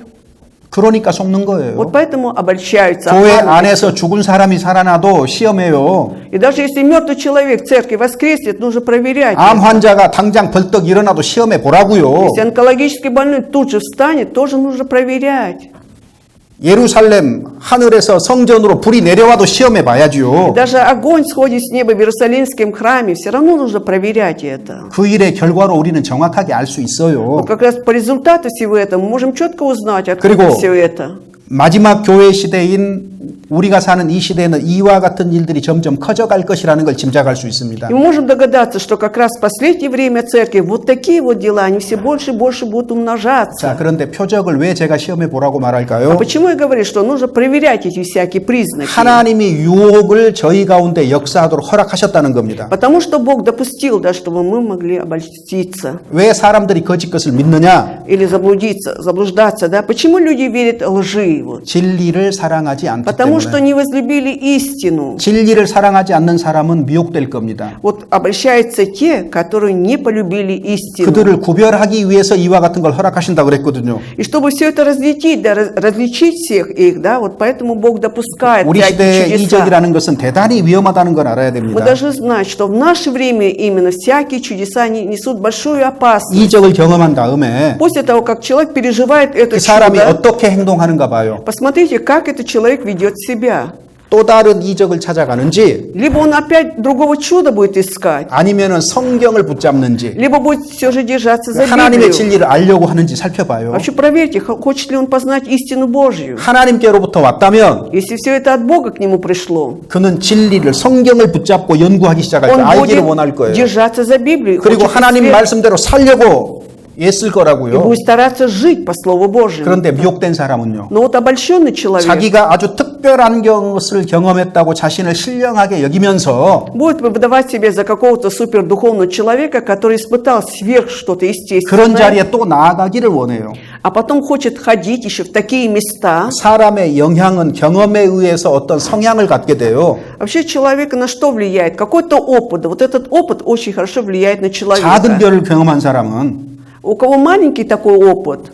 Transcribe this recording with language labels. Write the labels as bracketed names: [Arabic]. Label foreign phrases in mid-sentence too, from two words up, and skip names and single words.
[Korean] 그러니까 속는 거예요. [Russian] Вот поэтому обольщаются. [Korean] 교회 [Russian] обманываются. [Korean] 안에서 죽은 사람이 살아나도 시험해요. [Russian] И даже если мертвый человек в церкви воскреснет, нужно проверять. [Korean] 암 환자가 당장 벌떡 일어나도 시험해 보라고요. [Russian] Если онкологический больной тут же встанет, тоже нужно проверять. [Korean] 예루살렘 하늘에서 성전으로 불이 내려와도 시험해 봐야지요. [Russian] Даже огонь сходит с неба в Иерусалимском храме, все равно нужно проверять это. [Korean] 그 일의 결과로 우리는 정확하게 알 수 있어요. [Russian] Вот как раз по результату всего этого мы можем четко узнать, откуда [Korean] 그리고 [Russian] все это. [Korean] 마지막 교회 시대인 우리가 사는 이 시대에는 이와 같은 일들이 점점 커져갈 것이라는 걸 짐작할 수 있습니다. [Russian] И мы можем догадаться, что как раз в последнее время церкви вот такие вот дела, они все больше и больше будут [Korean] 자, [Russian] умножаться. [Korean] 그런데 표적을 왜 제가 시험해 보라고 [Russian] А [Korean] 말할까요? [Russian] почему я говорю, что нужно проверять эти всякие признаки? [Korean] 하나님이 유혹을 저희 가운데 역사하도록 허락하셨다는 겁니다. [Russian] Потому что Бог допустил, да, чтобы мы могли обольститься [Korean] 왜 사람들이 거짓 것을 믿느냐? [Russian] или заблуждаться, да? Почему люди верят лжи? Вот? [Korean] 진리를 사랑하지 않기 [Russian] Потому что [Korean] 때문에. [Russian] не возлюбили истину. [Korean] 진리를 사랑하지 않는 사람은 미혹될 겁니다. [Russian] Вот обращаются те, которые не полюбили истину. [Korean] 그들을 구별하기 위해서 이와 같은 걸 허락하신다 그랬거든요. [Russian] И чтобы все это различить, да, различить всех их, да, вот поэтому Бог допускает [Korean] 우리 [Russian] всякие [Korean] 시대의 [Russian] чудеса. [Korean] 이적이라는 것은 대단히 위험하다는 걸 알아야 [Russian] Мы [Korean] 됩니다. [Russian] должны знать, что в наше время именно всякие чудеса они несут большую опасность. [Korean] 이적을 경험한 다음에 [Russian] После того, как человек переживает это [Korean] 그 사람이 [Russian] чудо, [Korean] 어떻게 행동하는가 봐요. [Russian] посмотрите, как этот человек ведет себя. [Korean] 또 다른 이적을 찾아가는지 [Russian] Либо он опять другого чуда будет искать, [Korean] 아니면은 성경을 붙잡는지 [Russian] либо будет все же держаться за [Korean] 하나님의 [Russian] Библию. [Korean] 진리를 알려고 하는지 살펴봐요. [Russian] Вообще проверьте, хочет ли он познать истину Божью. [Korean] 하나님께로부터 왔다면 [Russian] Если все это от Бога к нему пришло, [Korean] 그는 진리를 성경을 붙잡고 연구하기 시작할 때 [Russian] он [Korean] 알기를 원할 [Russian] будет [Korean] 거예요. [Russian] держаться за Библию, [Korean] 그리고 [Russian] хочет [Korean] 하나님 [Russian] свет, [Korean] 말씀대로 살려고 애쓸 [Russian] и [Korean] 거라고요. [Russian] будет стараться жить по Слову Божьему. [Korean] 그런데 미혹된 사람은요. [Russian] Но вот обольщенный человек [Korean] 자기가 아주 특별한 것을 경험했다고 자신을 신령하게 여기면서 [Russian] будет выдавать себя за какого-то супердуховного человека, который испытал сверх что-то [Korean] 그런 [Russian] естественное, [Korean] 자리에 또 나아가기를 원해요. [Russian] а потом хочет ходить еще в такие места. [Korean] 사람의 영향은 경험에 의해서 어떤 성향을 갖게 돼요. [Russian] Вообще человека на что влияет? Какой-то опыт. Вот этот опыт очень хорошо влияет на [Korean] 작은 [Russian] человека. [Korean] 별을 경험한 사람은 [Russian] У кого маленький такой опыт,